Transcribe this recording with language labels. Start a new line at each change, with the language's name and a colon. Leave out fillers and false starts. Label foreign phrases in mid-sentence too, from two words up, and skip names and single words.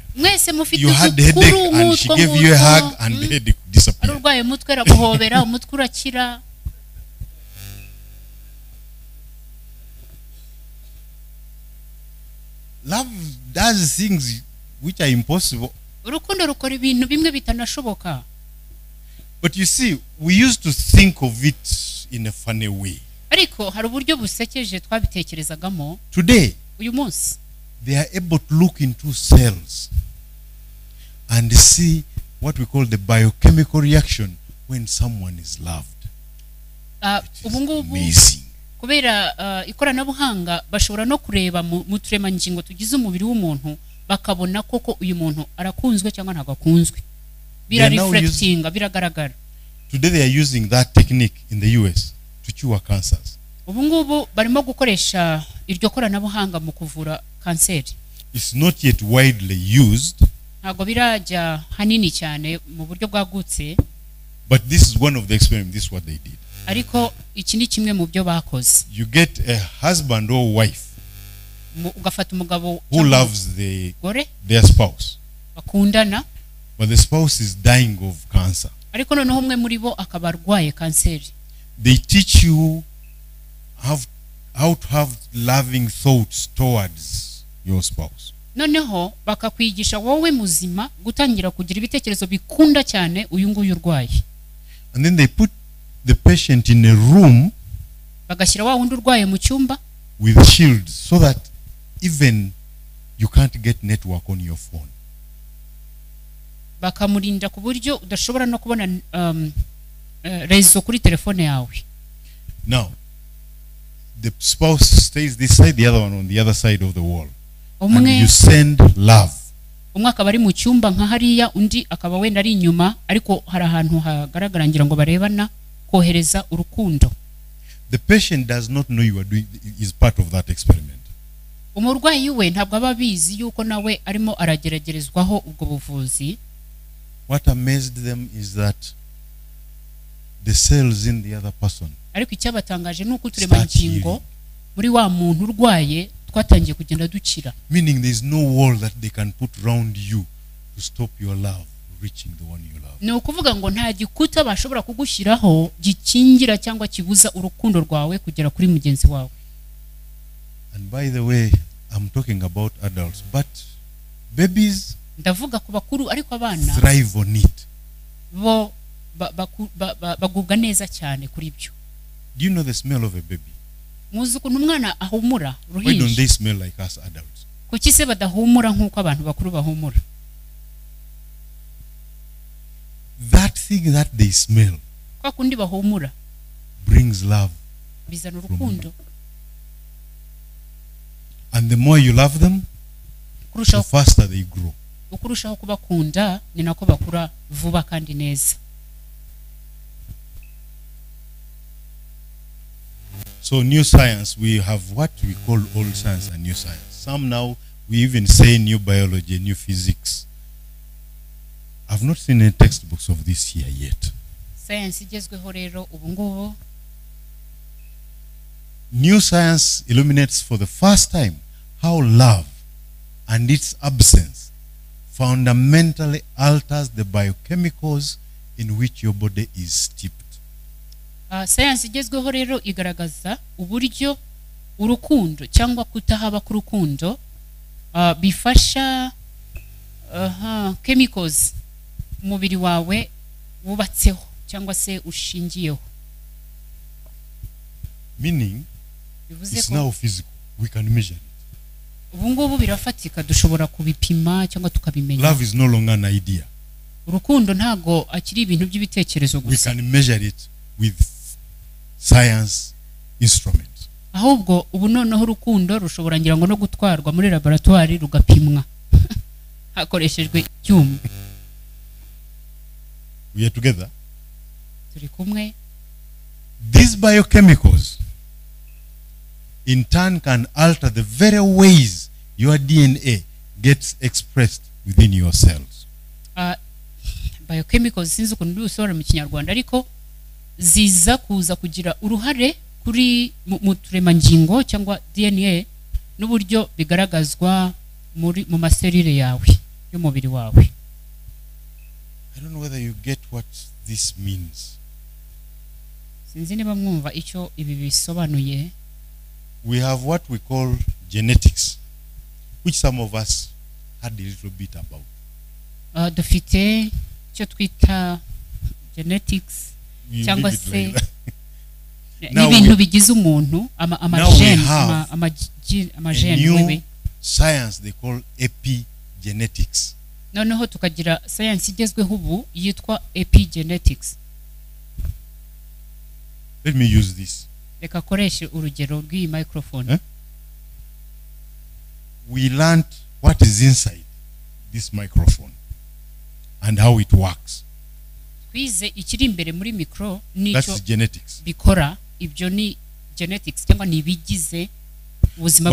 English: You had a headache and she gave you a hug and the headache disappeared.
Kinyarwanda: Arurwaye umutwe araguhobera umutwe urakira.
English: Love does things which are impossible.
Kinyarwanda: Urukundo rukora ibintu bimwe bitanashoboka.
English: But you see, we used to think of it in a funny way.
Kinyarwanda: Ariko hari uburyo busekeje twabitekerezagamo.
English: Today,
Kinyarwanda: uyu munsi,
English: they are able to look into cells and see what we call the biochemical reaction when someone is loved.
Kinyarwanda: ubu ngubu
English: Amazing.
Kinyarwanda: kubera ikoranabuhanga bashobora no kureba mu turemangingo tugize umubiri w'umuntu bakabona koko uyu muntu arakunzwe cyangwa ntabwo akunzwe, birareflectinga, biragaragara.
English: Today they are using that technique in the US to cure cancers.
Kinyarwanda: ubu ngubu barimo gukoresha iryo koranabuhanga mu kuvura kanseri.
English: It's not yet widely used,
Kinyarwanda: ntabwo birajya hanini cyane mu buryo bwagutse,
English: but this is one of the experiments. This is what they did.
Kinyarwanda: ariko iki ni kimwe mu byo bakoze.
English: You get a husband or wife
Kinyarwanda: ugafata umugabo
English: who loves their spouse,
Kinyarwanda: bakundana,
English: but the spouse is dying of cancer.
Kinyarwanda: ariko noneho umwe muri bo akaba arwaye kanseri.
English: They teach you how to have loving thoughts towards your spouse.
Kinyarwanda: noneho bakakwigisha wowe muzima gutangira kugira ibitekerezo bikunda cyane uyu nguyu urwaye.
English: And then they put the patient in a room
Kinyarwanda: bagashyira wa wundi urwaye mu cyumba
English: with shields so that even you can't get network on your phone.
Kinyarwanda: bakamurinda ku buryo udashobora no kubona rezo kuri telefone yawe.
English: Now, the spouse stays this side, the other one on the other side of the wall. And you send love.
Kinyarwanda: umwe akaba ari mu cyumba nka hariya, undi akaba wenda ari inyuma, ariko hari ahantu hagaragara ngira ngo barebana, kohereza urukundo.
English: The patient does not know you are doing is part of that experiment.
Kinyarwanda: umurwayi we ntabwo aba abizi yuko nawe arimo arageragerezwaho ubwo buvuzi.
English: What amazed them is that the cells in the other person,
Kinyarwanda: ariko icyabatangaje ni uko uturemangingo muri wa muntu urwaye twatangiye kugenda dukira.
English: meaning there is no wall that they can put round you to stop your love reaching the one you love.
Kinyarwanda: ni ukuvuga ngo nta gikuta bashobora kugushyiraho gikingira cyangwa kibuza urukundo rwawe kugera kuri mugenzi wawe.
English: And by the way, I'm talking about adults, but babies
Kinyarwanda: ndavuga ku bakuru, ariko abana
English: thrive on it.
Kinyarwanda: bo bagubwa neza cyane kuri byo.
English: Do you know the smell of a baby?
Kinyarwanda: muzi ukuntu umwana ahumura
English: Why don't
Kinyarwanda: ruhinja?
English: they smell like us adults?
Kinyarwanda: kuki se badahumura nk'uko abantu bakuru bahumura?
English: That thing that they smell
Kinyarwanda: kwa kundi bahumura
English: brings love.
Kinyarwanda: bizana urukundo.
English: And the more you love them, the faster they grow.
Kinyarwanda: ukurushaho kubakunda ni nako bakura vuba kandi neza.
English: So new science, we have what we call old science and new science. Some now, we even say new biology, new physics. I've not seen any textbooks of this here yet.
Kinyarwanda: Science igezweho rero ubu ngubu.
English: New science illuminates for the first time how love and its absence fundamentally alters the biochemicals in which your body is steeped.
Kinyarwanda: Science igezweho rero igaragaza uburyo urukundo cyangwa kutahaba ku rukundo bifasha chemicals umubiri wawe wubatseho cyangwa se ushingiyeho.
English: Meaning, it's now physical. We can measure it.
Kinyarwanda: ubu ngubu birafatika, dushobora kubipima cyangwa tukabimenya.
English: Love is no longer an idea.
Kinyarwanda: urukundo ntago akiri ibintu by'ibitekerezo gusa.
English: We can measure it with science instruments.
Kinyarwanda: ahubwo ubu noneho urukundo rushobora ngira ngo no gutwarwa muri laboratoire rugapimwa hakoreshejwe icyuma.
English: We are together.
Kinyarwanda: turi kumwe.
English: These biochemicals in turn can alter the very ways your DNA gets expressed within your cells.
Kinyarwanda: Biochemicals sinzi ukuntu bisobanura mu Kinyarwanda, ariko ziza kuza kugira uruhare kuri mu turemangingo cyangwa DNA n'uburyo bigaragazwa mu maserire yawe y'umubiri wawe.
English: I don't know whether you get what this means.
Kinyarwanda: Sinzi niba mwumva icyo ibi bisobanuye.
English: We have what we call genetics, which some of us had a little bit about.
Kinyarwanda: Dufite icyo twita genetics cyangwa se n'ibintu bigize umuntu amagene wewe.
English: Science they call epigenetics.
Kinyarwanda: noneho tukagira science igezweho ubu yitwa epigenetics.
English: Let me use this.
Kinyarwanda: reka akoreshe urugero rw'iyi microphone.
English: We learned what is inside this microphone and how it works.
Kinyarwanda: Twize ikiri imbere muri micro n'icyo
English: That's genetics.
Kinyarwanda: bikora, ibyo ni genetics cyangwa ni ibigize ubuzima